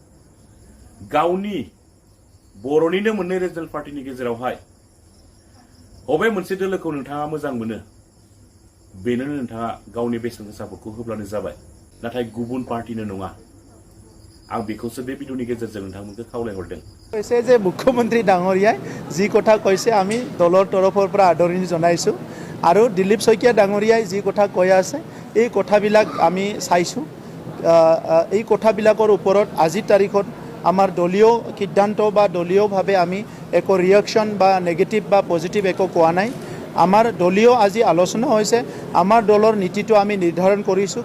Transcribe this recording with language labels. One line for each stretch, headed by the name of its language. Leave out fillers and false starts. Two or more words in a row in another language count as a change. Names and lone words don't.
Bodo: गावनि बर'निनो मोननै रिजनेल पार्टीनि गेजेरावहाय अबे मोनसे दोलोखौ नोंथाङा मोजां मोनो बेनो नोंथाङा गावनि बेसेन गोसाफोरखौ होब्लानो जाबाय नाथाय गुबुन पार्टीनो नङा आं बेखौसो बे भिडिअनि गेजेरजों नोंथांमोनखौ खावलायहरदों
Assamese: কৈছে যে মুখ্যমন্ত্ৰী ডাঙৰীয়াই যি কথা কৈছে আমি দলৰ তৰফৰ পৰা আদৰণি জনাইছো আৰু দিলীপ শইকীয়া ডাঙৰীয়াই যি কথা কৈ আছে এই কথাবিলাক আমি চাইছো এই কথাবিলাকৰ ওপৰত আজিৰ তাৰিখত আমাৰ দলীয় সিদ্ধান্ত বা দলীয়ভাৱে আমি একো ৰিয়েকশ্যন বা নেগেটিভ বা পজিটিভ একো কোৱা নাই আমাৰ দলীয় আজি আলোচনা হৈছে আমাৰ দলৰ নীতিটো আমি নিৰ্ধাৰণ কৰিছোঁ